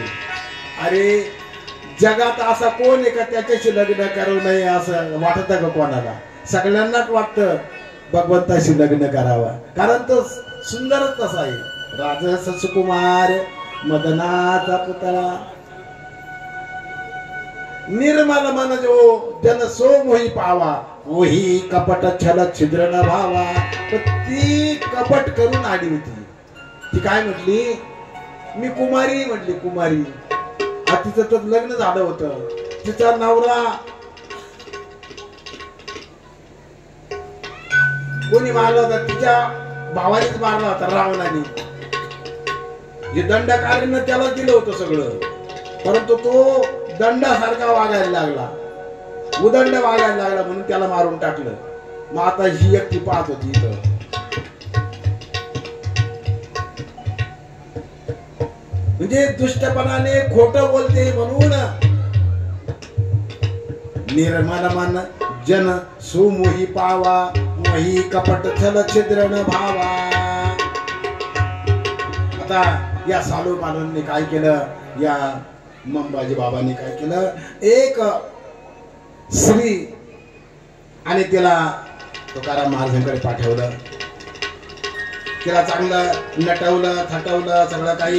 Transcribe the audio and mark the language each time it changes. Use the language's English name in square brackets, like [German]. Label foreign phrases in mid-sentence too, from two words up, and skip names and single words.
[Marathi] अरे जगात असा कोण आहे का त्याच्याशी लग्न करू नये असं वाटत का कोणाला? सगळ्यांनाच वाटतं भगवंताशी लग्न करावं, कारण तो सुंदरच तसा आहे. राजस सुकुमार मदनाचा पुतळा. [Hindi] निर्मल मन जो जन सो मोही पावा, वही कपट छल छिद्र न भावा. [Marathi] ती कपट करून आली होती. ती काय म्हटली? मी कुमारी म्हटली, कुमारी. तिचं तर लग्न झालं होतं. तिचा नवरा कोणी मारला होता? तिच्या भावानेच मारला होता, रावणाने. जे दंडकार्यानं त्याला दिलं होतं सगळं, परंतु तो दंडासारखा वागायला लागला, उदंड वागायला लागला, म्हणून त्याला मारून टाकलं. मग आता ही एकटी पाहत होती इथं. म्हणजे दुष्टपणाने खोटं बोलते म्हणून [Hindi] निर्मल मन जन सुमोही पावा, मोही कपट छल छिद्र न भावा. [Marathi] आता या सालू मानूंनी काय केलं? या मंबाजी बाबांनी काय केलं? एक स्त्री आणि तिला तुकाराम महाराजांकडे पाठवलं. तिला चांगलं नटवलं, थटवलं, सगळं काही.